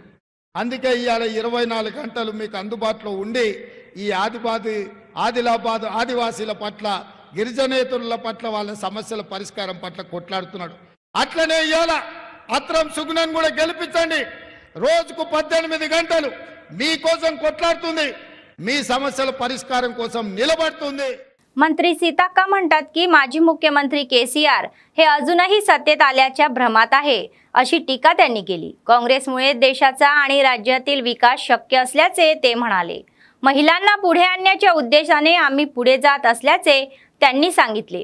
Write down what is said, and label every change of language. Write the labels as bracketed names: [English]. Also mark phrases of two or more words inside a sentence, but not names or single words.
[Telugu] అందుకే ఇవాళ 24 గంటలు మీకు అందుబాటులో ఉండి ఈ ఆదిలాబాద్ ఆదివాసీల పట్ల గిరిజనేతరుల పట్ల వాళ్ళ సమస్యల పరిష్కారం పట్ల కొట్లాడుతున్నాడు. అట్లనే ఇవాళ అత్రం సుగుణను కూడా గెలిపించండి. రోజుకు 18 గంటలు మీకోసం కొట్లాడుతుంది, మీ సమస్యల పరిష్కారం కోసం నిలబడుతుంది. [Marathi] मंत्री सीताक्का म्हणतात की माजी मुख्यमंत्री केसीआर हे अजूनही सत्तेत आल्याच्या भ्रमात आहे, अशी टीका त्यांनी केली। काँग्रेसमुळे देशाचा आणि राज्यातील विकास शक्य असल्याचे ते म्हणाले। महिलांना पुढे आणण्याच्या उद्देशाने आम्ही पुढे जात असल्याचे त्यांनी सांगितले।